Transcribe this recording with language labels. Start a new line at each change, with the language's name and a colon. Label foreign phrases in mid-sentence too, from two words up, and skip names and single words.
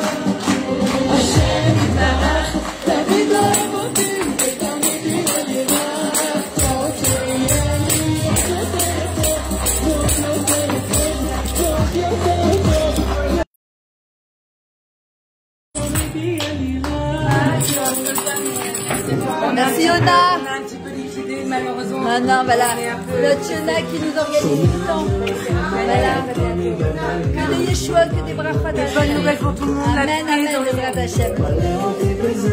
Hebrew: השם יתברך תמיד אוהב אותי ותמיד יהיה לי רק טוב. ויהיה לי יותר טוב, יותר טוב. תמיד יהיה לי רק טוב.
French: Merci Yona. Malheureusement. Non, non, voilà. Notre Yona qui nous organise tout le temps. Voilà. Que des Yeshua, que des brachot. Bonne nouvelle pour tout le monde.
Hebrew: אמן, אמן, להשם.